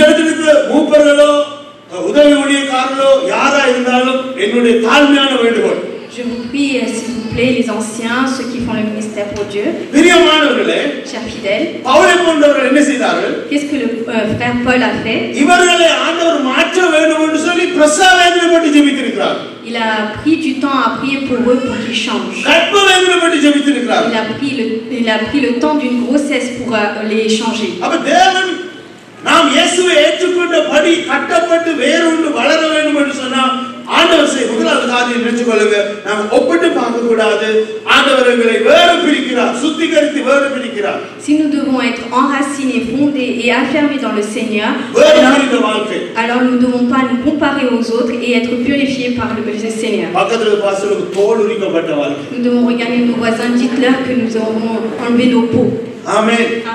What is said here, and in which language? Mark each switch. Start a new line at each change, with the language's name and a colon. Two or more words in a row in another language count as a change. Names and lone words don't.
French: Je vous prie, s'il vous plaît, les anciens, ceux qui font le ministère pour Dieu, chers fidèles, qu'est-ce que le frère Paul a fait? Il a pris du temps à prier pour eux pour qu'ils changent. Il a pris le temps d'une grossesse pour les changer.
Tamil: நாம் இயேசுவை ஏற்றுக்கொண்டபடி கட்டப்பட்டு வேரூன்றி வளர வேண்டும் என்று சொன்னால் ஆண்டவர் முதலாவது காரியம் நினைச்சுக்கொள்ளுங்க, நாம் ஒப்பிட்டு பார்க்க கூடாது. ஆண்டவர் எங்களை வேறு பிரிக்கிறார், சுத்திகரித்து வேறு பிரிக்கிறார்.
French: Si nous devons être enracinés, fondés et affermés dans le Seigneur, alors nous ne devons pas nous comparer aux autres et être purifiés par le Seigneur. Nous devons regarder nos voisins, dites-leur que nous aurons enlevé nos peaux. Amen.